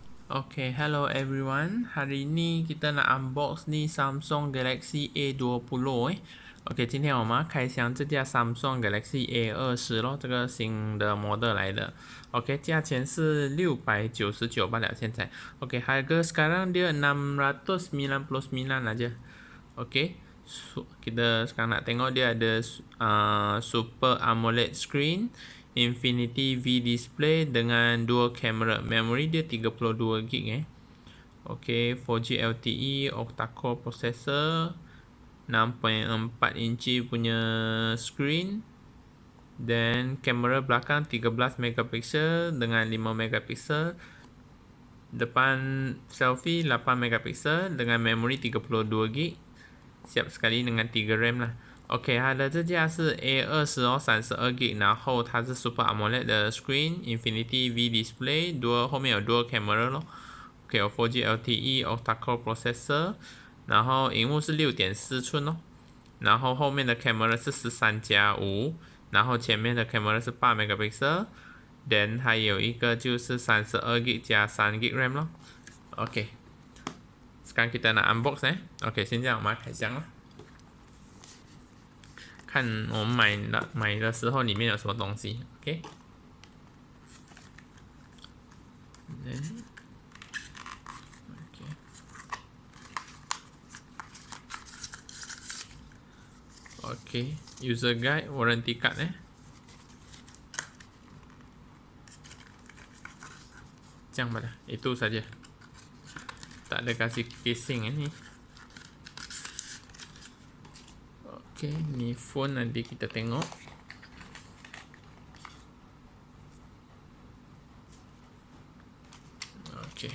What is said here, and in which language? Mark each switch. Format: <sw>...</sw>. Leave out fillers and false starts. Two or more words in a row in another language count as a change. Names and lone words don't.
<en>Okay, hello everyone.</en> <ms>Hari ni kita nak unbox ni Samsung Galaxy A20 OK，</ms> <zh>今天我们要开箱这架 Samsung Galaxy A20 咯，这个新的 model 来的。OK， 价钱是699罢了现在。</zh> <ms>OK， harga sekarang dia 699 aja. OK， kita sekarang nak tengok dia ada</ms> <en>Super Amoled Screen.INFINITY V display</en> <ms>dengan</ms> <en>dual camera.</en> <ms>Memory dia 32GB OK,</ms> <en>4G LTE, Octa-core processor,</en> <ms>6.4 inci punya screen, dan kamera belakang 13 megapiksel dengan 5 megapiksel. Depan selfie 8 megapiksel dengan memory 32GB. Siap sekali dengan 3 RAM</ms> <zh>啦。OK， 它的这架是 A20 哦，32GB， 然后它是 Super AMOLED 的 Screen，Infinity V Display， 后面有 Dual Camera 咯。OK， 有 4G LTE Octa-core Processor，然后荧幕是 6.4 寸哦，然后后面的 Camera 是 13+5， 然后前面的 Camera 是8 megapixel， then 还有一个就是 32GB 加 3GB RAM 咯。OK，</zh> <ms>sekarang kita nak unbox</ms> <zh>OK， 现在我们开箱了。看我们买的时候里面有什么东西 OK， OK，</zh> <en>user guide, warranty card</en> <zh>这样吧 lah,</zh> <ms>itu saja. Tak ada kasih casing ni. Okay, ni phone nanti kita tengok. Okay.</ms>